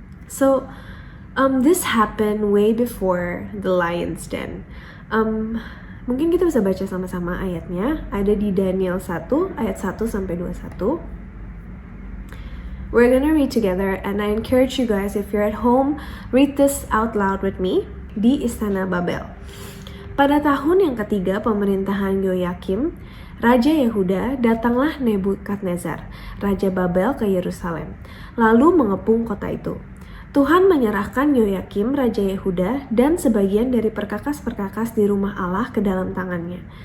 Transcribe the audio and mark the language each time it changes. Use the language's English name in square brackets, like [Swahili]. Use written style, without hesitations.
[English] So this happened way before the lion's den. [Indonesian] Mungkin kita bisa baca sama-sama ayatnya. Ada di Daniel 1 ayat 1 sampai 21. [English] We're gonna read together, and I encourage you guys, if you're at home, read this out loud with me. [Indonesian] Di Istana Babel. Pada tahun yang ketiga pemerintahan Yoyakim, Raja Yehuda, datanglah Nebukadnezar, Raja Babel ke Yerusalem, lalu mengepung kota itu. Tuhan menyerahkan Yoyakim, Raja Yehuda, dan sebagian dari perkakas-perkakas di rumah Allah ke dalam tangannya.